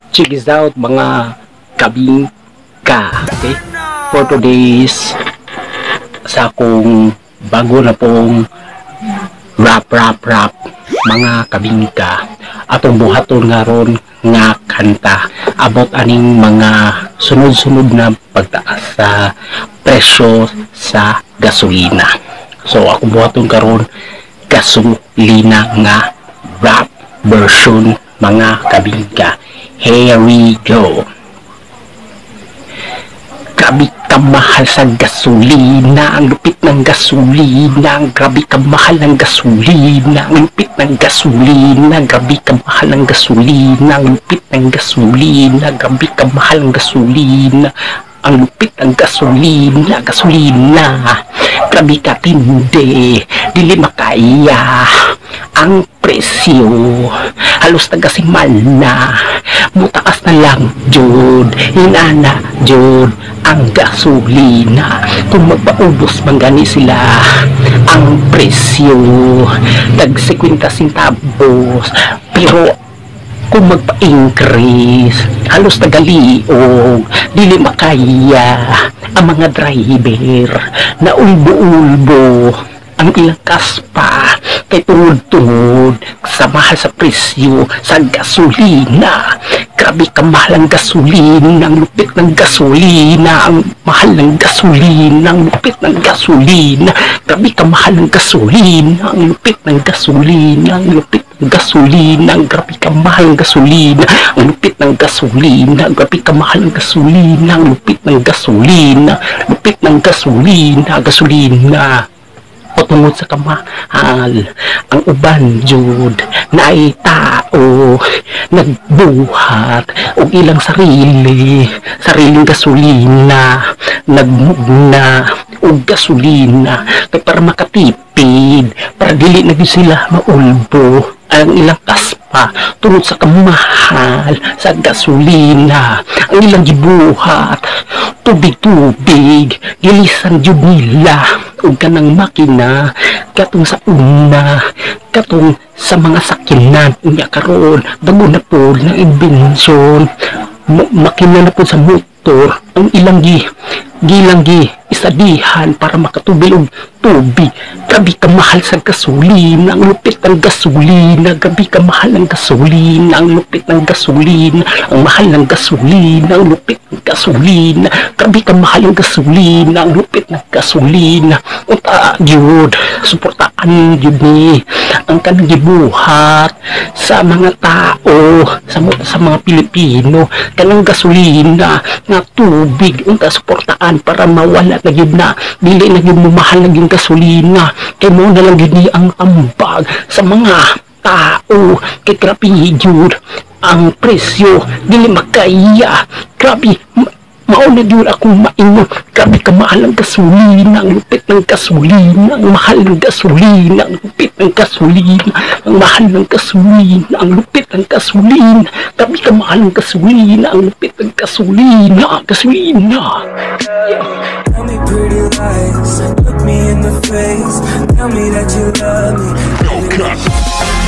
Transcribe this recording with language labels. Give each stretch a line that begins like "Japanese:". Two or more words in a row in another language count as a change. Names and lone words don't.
English: check this out
Cebuano: mga kabingka. Okay?
English: For today's
Cebuano: sa akong bago na pong rap mga kabingka, atong buhaton nga ron nga kanta about aning mga sunod-sunod na pagtaas sa presyo sa gasolina. So akong buhaton karon gasolina nga rap version mga kabingka.
English: Here we go.
Cebuano: Grabe kamahal
Filipino: sa gasolina, ang lupit ng gasolina,
Cebuano: grabe kamahal
Filipino: ng gasolina, ang lupit ng gasolina,
Cebuano: grabe kamahal
Filipino: ng gasolina, ang lupit ng gasolina,
Cebuano: grabe kamahal
Filipino: ng gasolina, ang lupit ng gasolina,
Cebuano: grabe katindi, dili makaya ang presyo, halos tagasimal na, mutakas na lang jud, hinana jud ang gasolina. Kung magpaubos man gani sila ang presyo, tag 50 centavos, pero kung magpa-increase, halos tagaliog, dili makaya ang mga driver na ulbo-ulbo ang ilang kaspa kay tungod-tungod sa mahal sa presyo sa gasolina. Grabe kamahal ang gasolina, ang lupit ng gasolina, ang mahal ng gasolina, ang lupit ng gasolina, grabe kamahal ng gasolina, ang lupit ng gasolina, ang lupit ng gasolina, grabe kamahal ng gasolina, ang lupit ng gasolina, grabe kamahal ng gasolina, ang lupit ng gasolina, lupit ng gasolina, gasolina. O tungod sa kamahal, ang uban jud na ay tao nagbuhat og ilang sariling gasolina, nagmugna og gasolina kay para makatipid, para dili na gyud sila maulbo ang ilang kaspa tungod sa kamahal sa gasolina. Ang ilang gibuhat tubig gilisan jud nila og kanang makina katong sa una, katong sa mga sakinan unya karon bago na po ng inbensyon, makina na po sa motor ang ilang gilang isadihan para makatubil og tubig. Grabe kamahal sa gasolina, ang lupit ng gasolina, grabe kamahal ng gasolina, ang lupit ng gasolina, ang mahal ng gasolina, ang lupit ng gasolina, grabe kamahal ng gasolina, ang lupit ng gasolina. Unta jud suportaan jud ni ang kanang gibuhat sa mga tao, sa mga Pilipino, kanang gasolina nga tubig unta suportaan para mawala na yun na, dili na yun mahal na yung gasolina, kay mo na lang yun ang ambag sa mga tao, kay grabe yun ang presyo, dili makaya, grabe, mauna yun akong maingon, grabe kamahal ang gasolina,
Filipino: ang lupit ng gasolina,
Cebuano: ang mahal ng gasolina, ang lupit ng gasolina, ang mahal ng gasolina, ang lupit ng gasolina, grabe kamahal ng gasolina, ang lupit ng gasolina,
English: Tell me pretty lies, look me in the face, tell me that you love me.